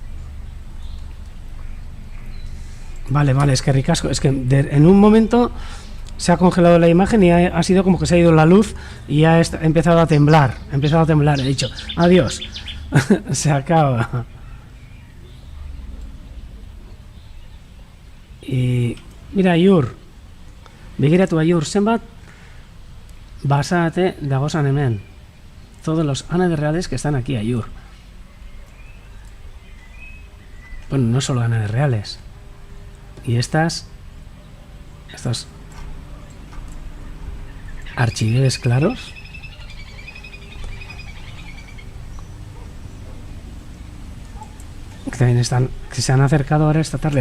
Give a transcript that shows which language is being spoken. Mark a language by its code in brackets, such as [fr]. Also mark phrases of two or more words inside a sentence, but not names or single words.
[es] Vale, es que ricasco, es que en un momento se ha congelado la imagen y ha sido como que se ha ido la luz y ha empezado a temblar, he dicho, adiós, se acaba. Y mira, [eu] Ayur, begiratu Ayur, zenbat basate dagozan hemen. [es] Todos los ánades reales que están aquí, Ayur. Bueno, no solo ánades reales. Y estos archiveles claros. Que también están, que se han acercado ahora esta tarde.